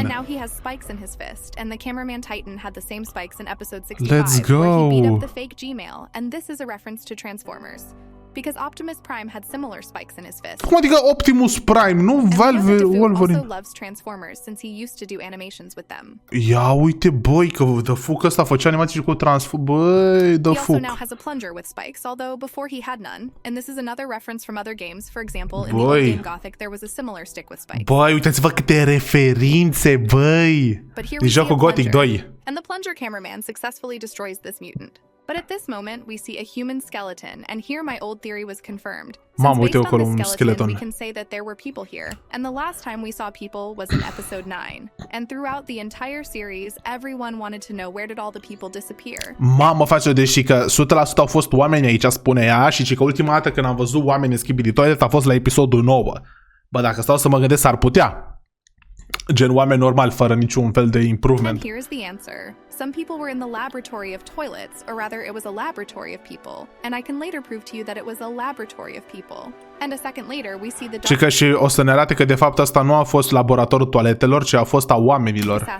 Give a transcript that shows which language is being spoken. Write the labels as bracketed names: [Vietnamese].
[English] And now he has spikes in his fist, and the cameraman Titan had the same spikes in episode 65, Let's go. where he beat up the fake Gmail, and this is a reference to Transformers. Because Optimus Prime had similar spikes in his fist. [Romanian] Cum adică Optimus Prime, nu Valve Wolverine? [English] Also loves Transformers since he used to do animations with them. [Romanian] Ia uite, băi, că The Fuck ăsta făcea animații cu Transform. Băi, The [English] He also [Romanian] Fuck. [English] now has a plunger with spikes, although before he had none. And this is another reference from other games. For example, in the old game Gothic, there was a similar stick with spikes. [Romanian] Băi, uitați-vă câte referințe, băi. Din jocul Gothic 2. [English] And the plunger cameraman successfully destroys this mutant. But at this moment, we see a human skeleton, and here my old theory was confirmed. Since based on this skeleton, we can say that there were people here, and the last time we saw people was in episode 9. And throughout the entire series, everyone wanted to know where did all the people disappear. [Romanian] Mamă, face deși că 100% au fost oameni aici, spune ea, și că ultima dată când am văzut oameni în Skibidi Toilet a fost la episodul 9. Bă, dacă stau să mă gândesc, ar putea. Gen oameni normali, fără niciun fel de improvement. [English] And here's the answer. Some people were in the laboratory of toilets, or rather it was a laboratory of people. And I can later prove to you that it was a laboratory of people. And a second later, we see the [Romanian] că și o să ne arate că de fapt asta nu a fost laboratorul toaletelor, ci a fost a oamenilor.